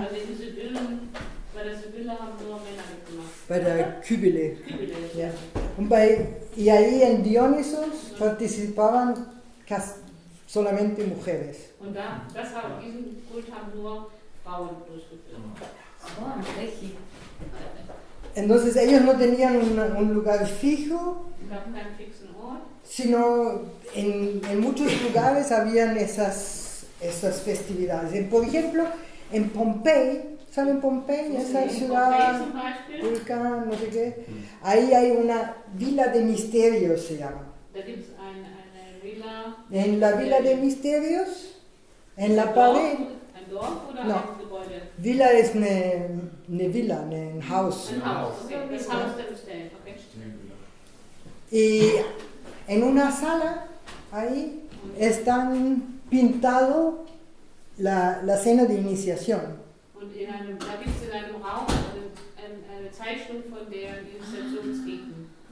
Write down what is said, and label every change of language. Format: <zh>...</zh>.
<de>Also die Sibyllen, bei der Sibylle haben nur Männer mitgemacht. Bei der Kybele. Kybele. Ja.</de> <es>Y ahí en Dionisos participaban solamente mujeres.</es> <de>Und diesen Kult haben nur Frauen durchgeführt. So, ein Fläche.</de> <es>Entonces ellos no tenían un lugar fijo,</es> <de>Es gab keinen fixen Ort.</de> <es>sino en muchos lugares habían esas festividades. Por ejemplo, en Pompey ¿Saben Pompeya? Esa Sí, ciudad,</es> <de>Pompeya zum Beispiel.</de> <es>volcán, no sé qué. Ahí hay una Villa de Misterios, se llama.</es> <de>Da gibt es eine Villa.</de> <es>En la Villa de Misterios, en la</es> <de>Ein</de> <es>pared,</es> <de>Ein Dorf oder</de> <es>No.</es> <de>ein Gebäude? Villa es eine Villa, ein Haus. Ein Haus, okay. Das Haus der Mysтерien, okay.</de> <es>Y en una sala, ahí, están pintado la cena de iniciación.</es> <de>Und da gibt es in einem Raum eine Zeichnung von der Initiationsriten.</de>